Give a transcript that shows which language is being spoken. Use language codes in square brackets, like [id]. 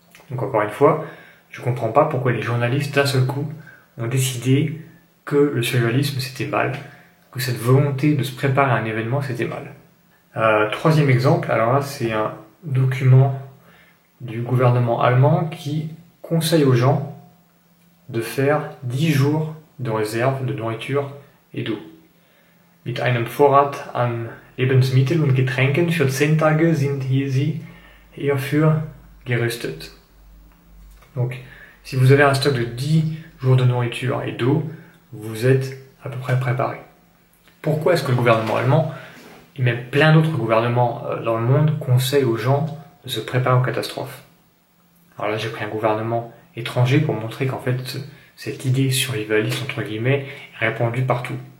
[fr] Donc encore une fois, je comprends pas pourquoi les journalistes d'un seul coup ont décidé que le survivalisme c'était mal, que cette volonté de se préparer à un événement c'était mal. Troisième exemple, alors là c'est un document du gouvernement allemand qui conseille aux gens de faire 10 jours de réserve de nourriture et d'eau. [de] Mit einem Vorrat an Lebensmitteln und Getränken für 10 Tage sind sie hierfür gerüstet. [fr] Donc, si vous avez un stock de 10 jours de nourriture et d'eau, vous êtes à peu près préparé. Pourquoi est-ce que le gouvernement allemand, et même plein d'autres gouvernements dans le monde, conseillent aux gens de se préparer aux catastrophes? Alors là, j'ai pris un gouvernement étranger pour montrer qu'en fait, cette idée survivaliste, entre guillemets, est répandue partout.